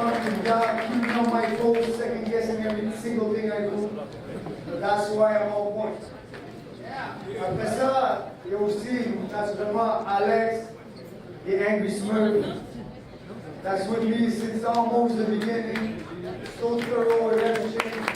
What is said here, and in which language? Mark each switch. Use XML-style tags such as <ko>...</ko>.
<en>My goals, second guessing every single thing I do. That's why I'm on point.</en> <fr>Après ça, il y a aussi naturellement Alex et Angry Smurf.</fr> <en>That's with me since almost the beginning. So thorough with everything.</en>